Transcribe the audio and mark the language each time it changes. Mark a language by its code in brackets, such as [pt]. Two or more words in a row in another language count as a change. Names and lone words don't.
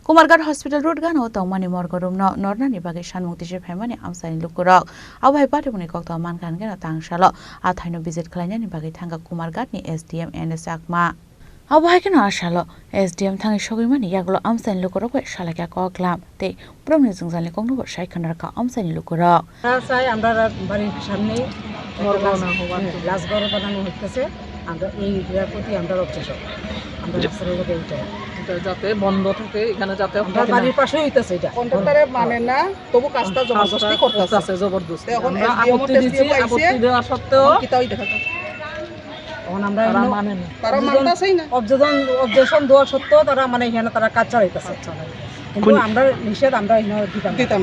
[trp] कुमारघाट हॉस्पिटल रोड गानो तौमानी मर्गरुम नरनानि बागै सानमुक्ति फेमानि आमसानि लुकुरक आवहाय पाटेमुनि कक्ता मानखान गेन तांसालो आथाइनो विजिट खालायनायनि बागै थांगा कुमारघाटनि एसडीएम एनएस आकमा आवहाय गेन आसालो एसडीएम थांगि सगैमानि यागलो आमसानि लुकुरक सालाक्या कक्लाम ते प्रमनि जोंजालनि कक्नुबो साइखनारका आमसानि लुकुरक [bn] চাই আমরা বাড়ির সামনে লাশঘর বানানো হচ্ছে আমরা এই এরিয়ার প্রতি আমরা অবজেকশন আমরা রাস্তার মধ্যে এটা যাতে বন্ধ থাকে এখানে যাতে বাড়ির পাশে হইতাছে এটা কন্ট্রাক্টরে মানে না তবু কাজটা জবরদস্তি করতেছে জবরদস্তি এখন আপত্তি দিছি আপত্তি দেওয়া সত্ত্বেও কিতাই দেখা এখন আমরা মানে না তারা মানতাছেই না অবজেকশন দেওয়া সত্ত্বেও তারা মানে এখানে তারা কাজ চালাইতাছে কিন্তু আমরা নিষেধ আমরা দিতাম